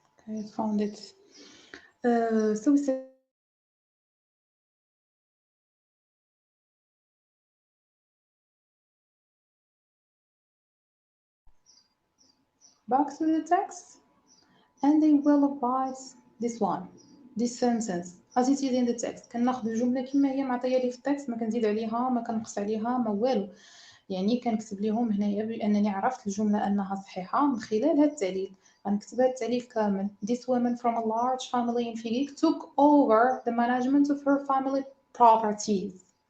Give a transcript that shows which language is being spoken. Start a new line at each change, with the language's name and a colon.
English: I found it. So we say back to the text, and they will abide this sentence as it is in the text.
Arabic: كناخذ الجملة كما هي معطية لي في التكست، ما كنزيد عليها، ما كنقص عليها، ما والو. يعني كنكتب لهم هنايا بأنني عرفت الجملة أنها صحيحة من خلال هذا التعليل. غنكتب هذا التعليل كامل.
English: This woman from a large family in Figik took over the management of her family properties.